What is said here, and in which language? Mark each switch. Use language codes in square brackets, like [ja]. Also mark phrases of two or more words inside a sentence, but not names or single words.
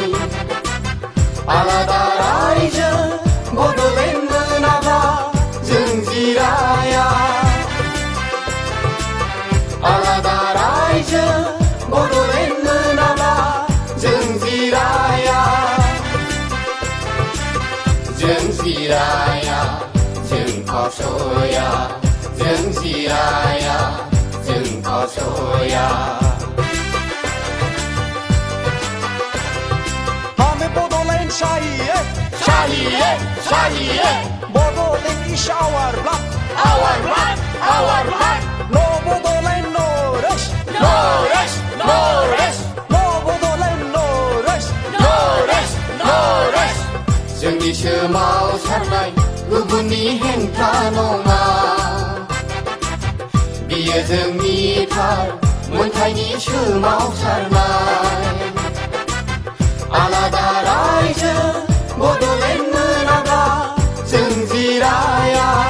[brx] आलादा रायजो बड'लेण्ड मोनाबा जों जिराया आलादा रायजो बड'लेण्ड मोनाबा जों जिराया जों जिराया जों खावसया जों जिराया जों खावसया [hi] हमें बड'लेण्ड चाहिए चाहिए चाहिए [en] बड'लेण्ड is our blood our blood no बड'लेण्ड no rest no rest no rest no बड'लेण्ड no rest no rest no rest [brx] जोंनि सोमावसारनाय गुबुननि हेंथा नङा बियो जोंनि थार मोनथायनि सोमावसारनाय आलादा रायजो बड'लेण्ड मोनाबा जों जिराया